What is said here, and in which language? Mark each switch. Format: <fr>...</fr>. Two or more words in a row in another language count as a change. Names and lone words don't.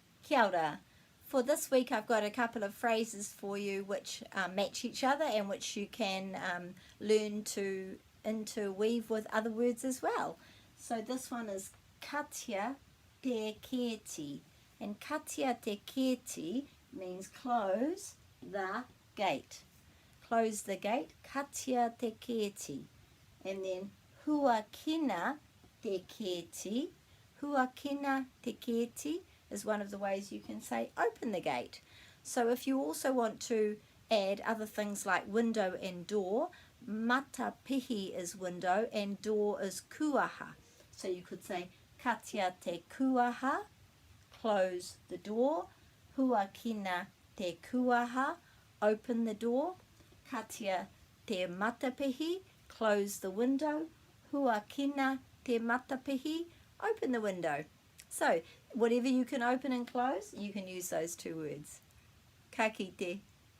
<mi>Kia ora.</mi> <en>For this week I've got a couple of phrases for you which match each other and which you can learn to interweave with other words as well. So this one is</en> <mi>Katia te keti,</mi> <en>and</en> <mi>Katia te keti</mi> <en>means close the gate. Close the gate,</en> <mi>Katia te keti. And then Huakina te keti. Huakina te keti</mi> <en>is one of the ways you can say open the gate. So if you also want to add other things like window and door, matapihi is window and door is kuaha. So you could say</en> <mi>Katia te kuaha,</mi> <en>close the door.</en> <mi>Huakina te kuaha,</mi> <en>open the door.</en> <mi>Katia te matapihi,</mi> <en>close the window.</en> <mi>Huakina te matapihi,</mi> <en>open the window. So, whatever you can open and close, you can use those two words.</en> <mi>Ka kite.</mi>